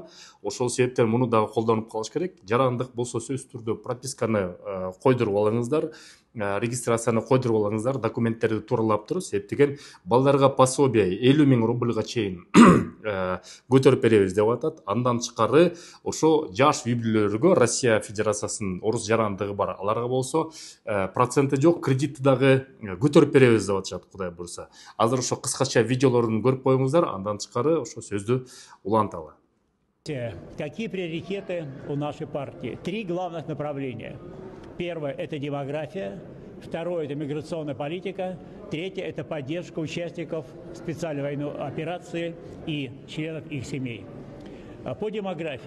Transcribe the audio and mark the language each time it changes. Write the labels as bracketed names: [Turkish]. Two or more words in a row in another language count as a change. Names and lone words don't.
[Kyrgyz] Ошол себептен муну дагы колдонуп калыш керек. Жарандык болсо сөзсүз түрдө прописканы койдуруп алыңыздар, регистрацияны койдуруп алыңыздар, документтерди тууралап туруп, себептен балдарга пособие 50 миң рубльга чейин көтөрүп беребиз деп атат. Андан тышкары ошо жаш үй бүлөлөргө Россия Федерациясынын орус жарандыгы бар, аларга болсо проценти жок кредитти дагы көтөрүп беребиз деп атышат, Кудай буюрса. Азыр ошо кыскача видеолорун көрүп коюңуздар, андан тышкары ошо сөздү уланталы. [Russian] Какие приоритеты у нашей партии? 3 главных направления. Первое – это демография. Второе – это миграционная политика. Третье – это поддержка участников специальной военной операции и членов их семей. По демографии.